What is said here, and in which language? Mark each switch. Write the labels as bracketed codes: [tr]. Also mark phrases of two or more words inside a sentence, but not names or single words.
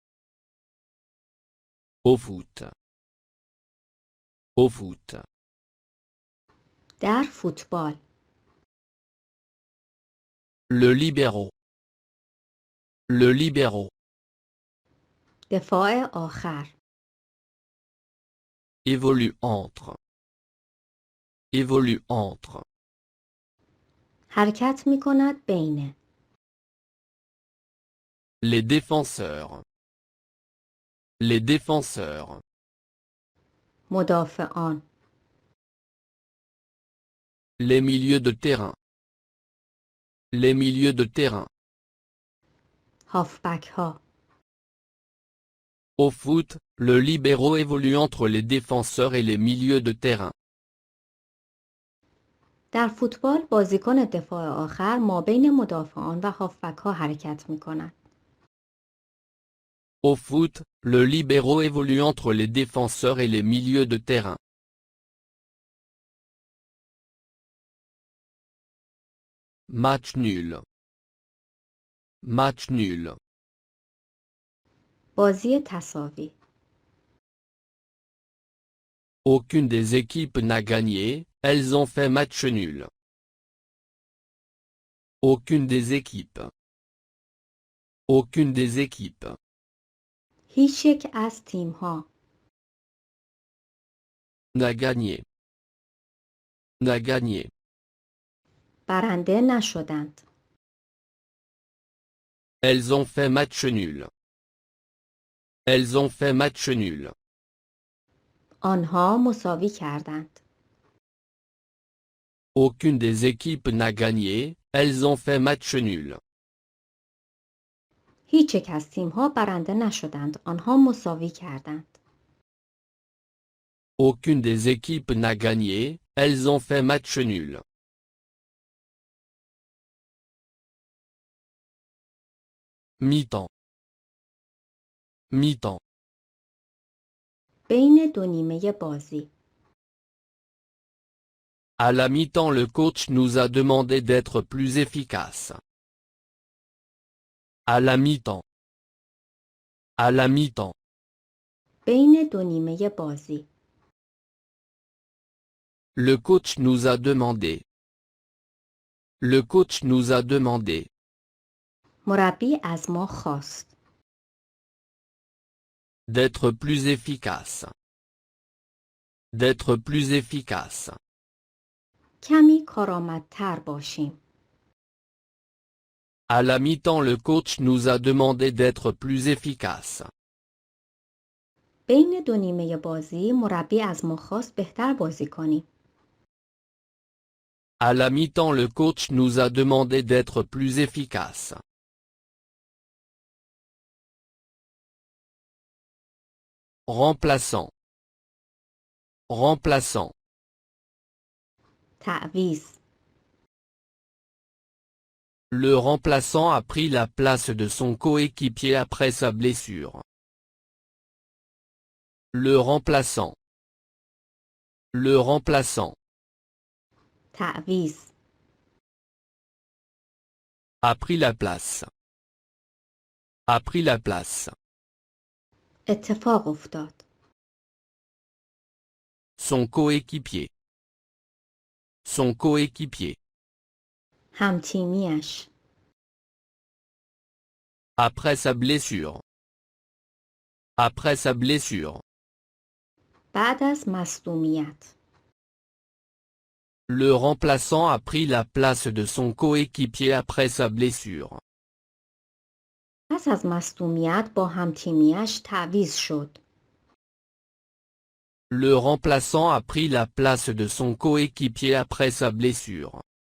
[fr] Au foot. Au foot. [fa] در فوتبال. [fr] Le libéraux. Le libéraux. [fa] دفاع آخر. [fr] Évolue entre. Évolue entre. [fa] حرکت می کند بین. [fr] Les défenseurs. Les défenseurs. [fa] مدافعان. [fr] Les milieux de terrain. Les milieux de terrain. [fa] هافبک ها. [fr] Au foot, le libéraux évolue entre les défenseurs et les milieux de terrain. [fa] در فوتبال بازیکن دفاع آخر مابین مدافعان و هافبک ها حرکت می کند. [fr] Au foot, le libéraux évolue entre les défenseurs et les milieux de terrain. Match nul. Match nul. [fa] بازی تساوی. [fr] Aucune des équipes n'a gagné, elles ont fait match nul. Aucune des équipes. Aucune des équipes. [fa] هیچ یک از تیم ها. [fr] N'a gagné. N'a gagné. [fa] برنده نشدند. [fr] Elles ont fait match nul. Elles ont fait match nul. [fa] آنها مساوی کردند. [fr] Aucune des équipes n'a gagné, elles ont fait match nul. [fa] هیچ یک از تیم ها برنده نشدند. آنها مساوی کردند. [fr] Aucune des équipes n'a gagné, elles ont fait match nul. Mi-temps. Mi-temps. [fa] بین دو نیمه بازی. [fr] À la mi-temps, le coach nous a demandé d'être plus efficace. À la mi-temps. À la mi-temps. [fa] بین دو نیمه بازی. [fr] Le coach nous a demandé. Le coach nous a demandé. [fa] مربی از ما خواست. [fr] D'être plus efficace. D'être plus efficace. [fa] کمی کارآمدتر باشیم. [fr] À la mi-temps, le coach nous a demandé d'être plus efficace. [fa] بین دو نیمه بازی مربی از ما خواست بهتر بازی کنیم. [fr] À la mi-temps, le coach nous a demandé d'être plus efficace. Remplaçant. Remplaçant. [fa] تعویض. [fr] Le remplaçant a pris la place de son coéquipier après sa blessure. Le remplaçant. Le remplaçant. [fa] تعویض. [fr] A pris la place. A pris la place. [fa] اتفاق افتاد. [fr] Son coéquipier. Son coéquipier. [fa] همتیمیش. [fr] Après sa blessure. Après sa blessure. [fa] بعد از مصدومیت. [fr] Le remplaçant a pris la place de son coéquipier après sa blessure. [fa] پس از مصدومیت با همتیمیش تعویض شد. [fr] Le remplaçant a pris la place de son coéquipier après sa blessure.